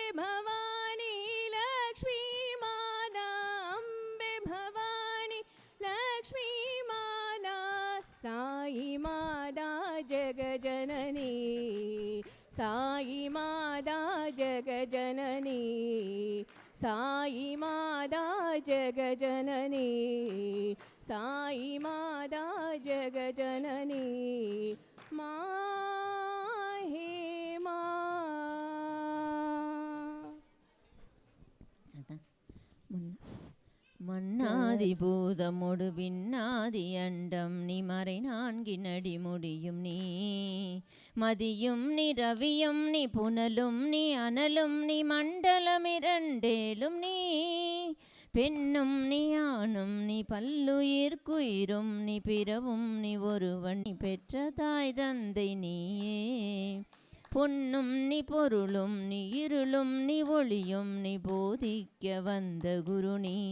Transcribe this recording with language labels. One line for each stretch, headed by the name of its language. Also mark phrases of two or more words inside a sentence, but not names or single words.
Hindi: भवानी लक्ष्मी माता अम्बे भवानी लक्ष्मी माता साई माता जगजननी साई माता जगजननी साई माता जगजननी साई माता जगजननी माहे मा
Tamil: மண்ணாதி பூதமொடு விண்ணாதி அண்டம் நீ மறை நான்கினடி முடியும் நீ மதியும் நீ ரவியும் நீ புனலும் நீ அனலும் நீ மண்டலம் இரண்டேலும் நீ பெண்ணும் நீ ஆணும் நீ பல்லுயிர்க்குயிரும் நீ பிறவும் நீ ஒருவன் நீ பெற்ற தாய் தந்தை நீயே பொன்னும் நீ பொருளும் நீ இருளும் நீ ஒளியும் நீ போதிக்க வந்த குரு நீ